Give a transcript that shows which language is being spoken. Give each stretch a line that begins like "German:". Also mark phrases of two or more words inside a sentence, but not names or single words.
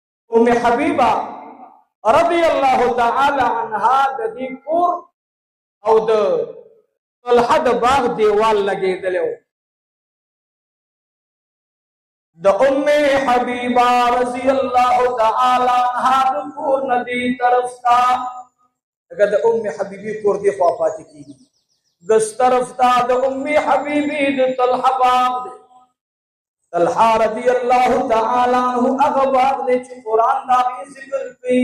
Pashto: ام حبیبہ
Arabic: رضی اللہ تعالی عنہا
Pashto: د دې کور او د طلحه د باغ دیوال لګېدلی و. د ام حبیبہ
Arabic: رضی اللہ تعالی عنہا
Pashto: د کور نه دې طرف ته لکه د ام حبیبی کور دې خوا پاتې کېږي، دس طرف ته د ام حبیبی د طلحه باغ دی. طلحه
Arabic: رضی اللہ تعالی عنہ
Pashto: هغه باغ دی چې قرآن د هغې ذکر کوي.